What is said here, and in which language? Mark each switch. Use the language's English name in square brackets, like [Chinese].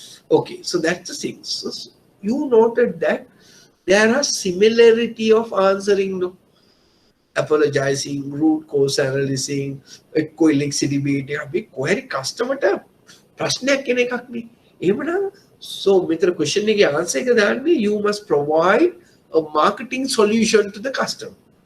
[English] Okay, so that's the thing. So you noted that there are similarity of answering. apologizing, root cause analyzing, equilibrium, [Sinhala] අපි කොහරි customer ට ප්‍රශ්නයක් කියන එකක් නේ. [English] එහෙමනම් so මෙතන question එකේ answer එක දාන්නේ you must provide a marketing solution to the customer.